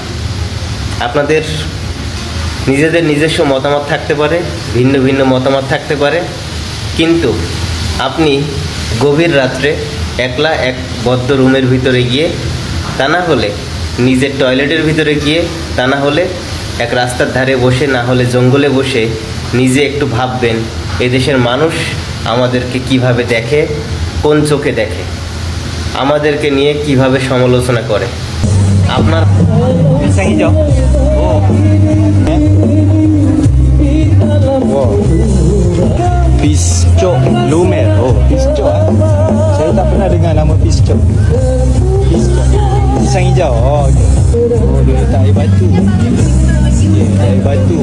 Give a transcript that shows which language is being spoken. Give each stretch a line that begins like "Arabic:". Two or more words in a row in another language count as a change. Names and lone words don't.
Bangla: আপনাদের নিজেদের নিজস্ব মতামত থাকতে পারে, ভিন্ন ভিন্ন মতামত থাকতে পারে, কিন্তু আপনি গভীর রাত্রে একলা এক বদ্ধ রুমের ভিতরে গিয়ে, তা না হলে নিজের টয়লেটের ভিতরে গিয়ে, তা না হলে এক রাস্তার ধারে বসে, না হলে জঙ্গলে বসে নিজে একটু ভাববেন এদেশের মানুষ আমাদেরকে কিভাবে দেখে, কোন চোখে দেখে, আমাদেরকে নিয়ে কিভাবে সমালোচনা করে। আপনার
Malay: Pisang hijau. Oh. Wow. Piscok lumer. Oh, piscok. Saya tak pernah dengar nama piscok. Piscok. Pisang hijau. Oh, okay. Oh, dia letak air batu. Yeah, air batu.